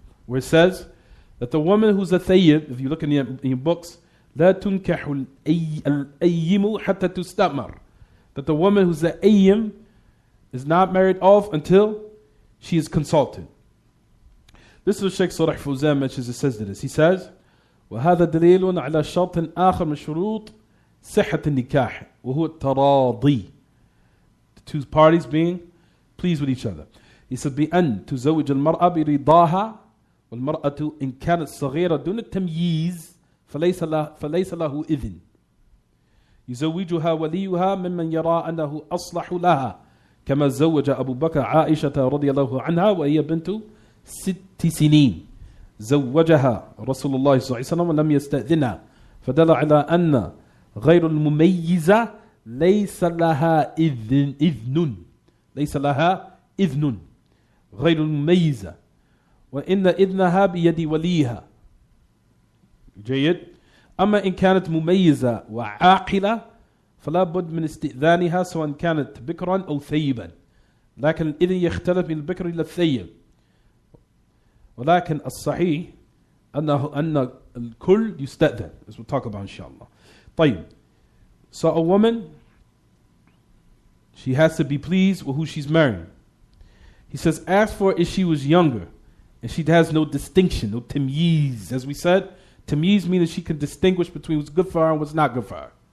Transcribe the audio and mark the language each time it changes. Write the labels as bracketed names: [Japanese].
[English] Where it says that the woman who's a thayyib, if you look in your books, [Arabic] لا تنكح الأيم حتى تستأمر, [English] that the woman who's a ayyim is not married off until she is consulted. This is what Shaykh Salih Fawzan mentions. It says this. He says, [Arabic] وهذا دليل على شرط آخر من شروط صحة النكاح وهو التراضي. [English] The two parties being pleased with each other. He said, [Arabic] بأن تزوج المرأة برضاها والمرأة إن كانت صغيرة دون التمييز فليس له إذن. يزوجها وليها ممن يرى أنه أصلح لها كما زوج أبو بكر عائشة رضي الله عنها وهي بنت 6 سنين زوجها رسول الله صلى الله عليه وسلم ولم يستأذنها فدل على أن غير المميزة ليس لها إذن ليس لها إذن غير المميزة وإن إذنها بيد وليها. جيد. أما إن كانت مميزة وعاقلة فلا بد من استئذانها سواء كانت بكرا أو ثيبا، لكن الإذن يختلف من البكر إلى الثيب، ولكن الصحيح أن الكل يستأذن, [English] as we'll talk about inshallah. [Arabic] طيب. [English] So a woman, she has to be pleased with who she's marrying. He says, as for if she was younger and she has no distinction, no tamyiz, as we said, tamyiz means she can distinguish between what's good for her and what's not good for her.